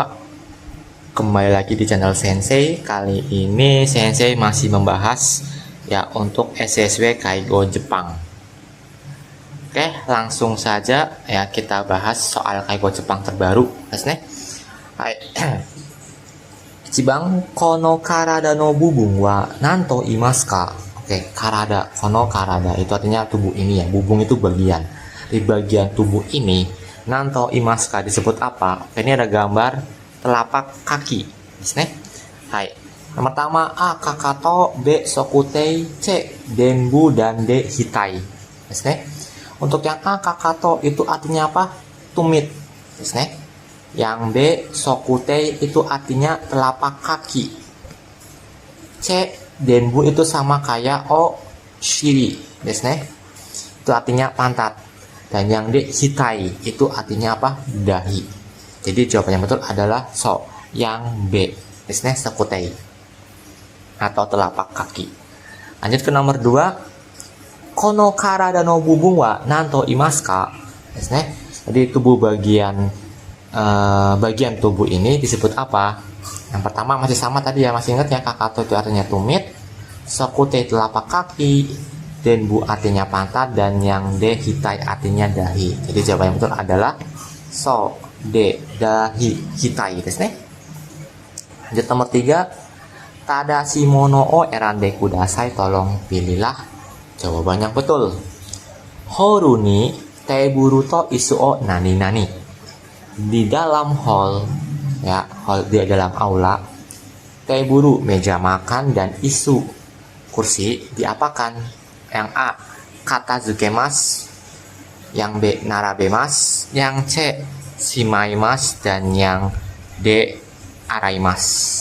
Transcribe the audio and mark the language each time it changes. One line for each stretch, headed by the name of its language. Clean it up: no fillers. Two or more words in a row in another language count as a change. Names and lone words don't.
Indonesian: Kembali lagi di channel Sensei. Kali ini Sensei masih membahas ya untuk SSW Kaigo Jepang. Oke, langsung saja ya kita bahas soal Kaigo Jepang terbaru. Hai.
Japanese: 一番この体の部分は何と言いますか?
Indonesian: Oke, karada,
Japanese: この体
Indonesian: itu artinya tubuh ini ya. Bubung itu bagian. Di bagian tubuh ini
Japanese: 何と言いますか
Indonesian: disebut apa? Oke, ini ada gambar telapak kaki. Hai. Yang pertama A kakato, B sokutei, C denbu, dan D hitai. Untuk yang A kakato itu artinya apa? Tumit. Yang B sokutei itu artinya telapak kaki. C denbu itu sama kayak
Japanese: お尻.
Indonesian: Itu artinya pantat. Dan yang D hitai itu artinya apa? Dahi. Jadi jawaban yang betul adalah yang B. Sokutei atau telapak kaki. Lanjut ke nomor 2.
Japanese: この体の部分は何と言いますか?
Indonesian: Jadi tubuh bagian tubuh ini disebut apa? Yang pertama masih sama tadi ya, masih ingat ya, kakato itu artinya tumit, sokutei telapak kaki, denbu artinya pantat, dan yang D hitai artinya dahi. Jadi jawaban yang betul adalah D dahi hitai. Lanjut nomor 3.
Japanese: 正しいものを選んでください,
Indonesian: tolong pilihlah jawaban yang betul.
Japanese: ホールにテーブルと椅子を何何.
Indonesian: Di dalam hall ya, hall di dalam aula, teburu meja makan dan isu kursi diapakan? Yang A katazukemas, yang B narabemas, yang C shimaimasu, dan yang D araimasu.